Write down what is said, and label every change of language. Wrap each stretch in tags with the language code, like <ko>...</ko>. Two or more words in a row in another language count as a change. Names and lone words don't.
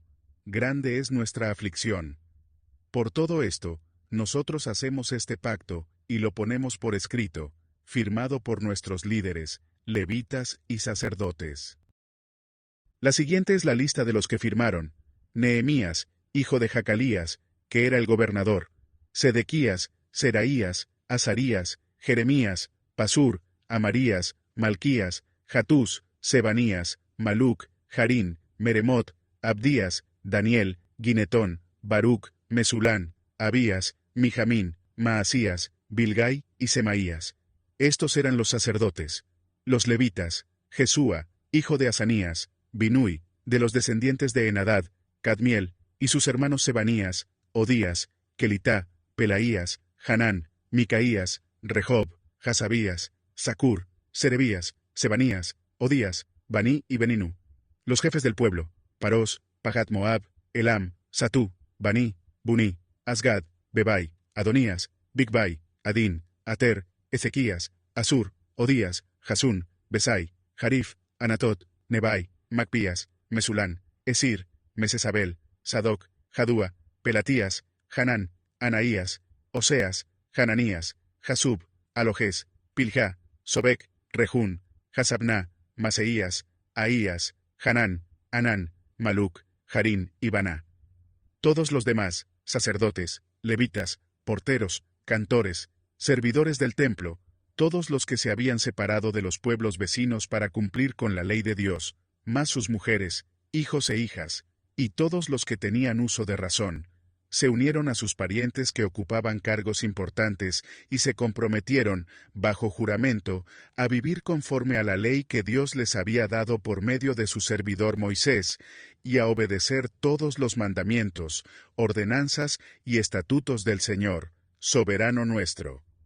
<es>Grande es nuestra aflicción. Por todo esto, nosotros hacemos este pacto, y lo ponemos por escrito, firmado por nuestros líderes, levitas y sacerdotes. La siguiente es la lista de los que firmaron: Nehemías, hijo de Jacalías, que era el gobernador; Sedequías, Seraías, Azarías, Jeremías, Pasur, Amarías, Malquías, Jatús, Sebanías, Maluc, Jarín, Meremot, Abdías, Daniel, Ginetón, Baruc, Mesulán, Abías, Mijamín, Maasías, Bilgai y Semaías. Estos eran los sacerdotes. Los levitas: Jesúa, hijo de Asanías; Binui, de los descendientes de Enadad; Cadmiel, y sus hermanos Sebanías, Odías, Kelitá, Pelaías, Hanán, Micaías, Rehob, Hasabías, Zacur, Serebías, Sebanías, Odías, Baní y Beninu. Los jefes del pueblo: Parós, Pahat Moab, Elam, Satú, Baní, Buní, Asgad, Bebai, Adonías, Bigbai, Adín, Ater, Ezequías, Asur, Odías, Jasún, Besai, Jarif, Anatot, Nebai, Macpías, Mesulán, Esir, Mesesabel, Sadoc, Jadúa, Pelatías, Hanán, Anaías, Oseas, Hananías, Jasub, Alojes, Pilja, Sobek, Rejún, Hasabná, Maseías, Ahías, Hanán, Anán, Maluc, Jarín y Baná. Todos los demás, sacerdotes, levitas, porteros, cantores, servidores del templo, todos los que se habían separado de los pueblos vecinos para cumplir con la ley de Dios, más sus mujeres, hijos e hijas, y todos los que tenían uso de razón, se unieron a sus parientes que ocupaban cargos importantes y se comprometieron, bajo juramento, a vivir conforme a la ley que Dios les había dado por medio de su servidor Moisés, y a obedecer todos los mandamientos, ordenanzas y estatutos del Señor, soberano nuestro.</es>